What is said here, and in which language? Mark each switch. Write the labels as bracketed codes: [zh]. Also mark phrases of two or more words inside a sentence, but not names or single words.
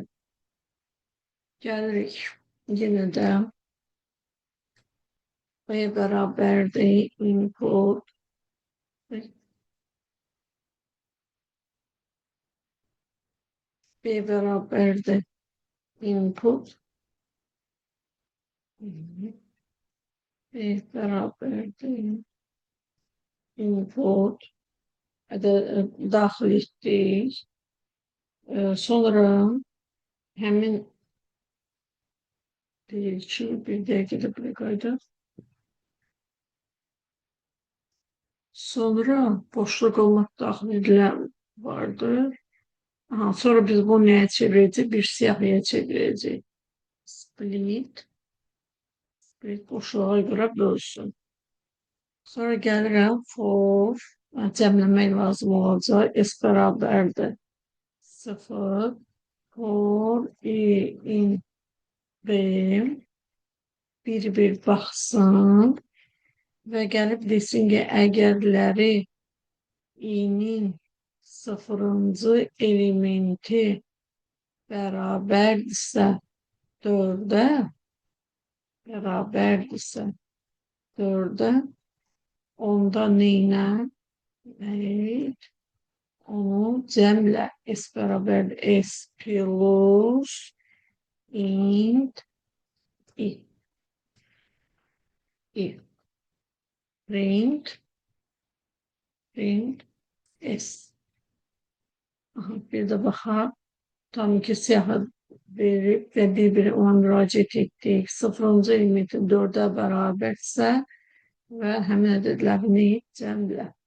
[az] Gəlirik yenə də B bərabərdir input B bərabərdir input B bərabərdir input daxil etdik. Sonra həmin deyil ki, bir dəqiqədə bir qayda. Sonra boşluq olmaq daxil edilen vardır. [tr] Aha, sonra biz bunu neye çevireceğiz? Bir siyahıya çevireceğiz. [az] Split. Split boşluğa göre bölsün. Sonra gəlirəm for. Cəmləmək lazım olacaq. S bərabərdir sıfır, [en] for, in, [az] b, bir baxsın və gəlib desin ki, əgərləri i'nin sıfırıncı elementi bərabərdirsə 4-ə, bərabərdirsə 4-ə, onda neynə? Evet, onu cəmlə s bərabər s [en] plus int [az] i, i print s. Aha, bir de baxaq. Tam ki siyahı verib və bir-biri ona müraciət etdik. Sıfırıncı elementi 4-ə bərabərsə və həmin ədədlərini cəmlə.